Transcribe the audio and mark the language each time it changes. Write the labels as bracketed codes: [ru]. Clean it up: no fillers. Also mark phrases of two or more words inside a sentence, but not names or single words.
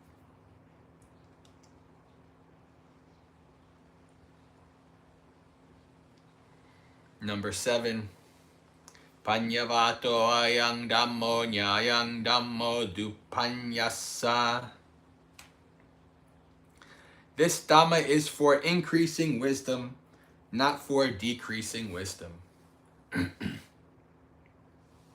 [en] Number 7. [pi] Panyavato ayang dhammo nyayang dhammo dupanyasa. [en] This Dhamma is for increasing wisdom, not for decreasing wisdom.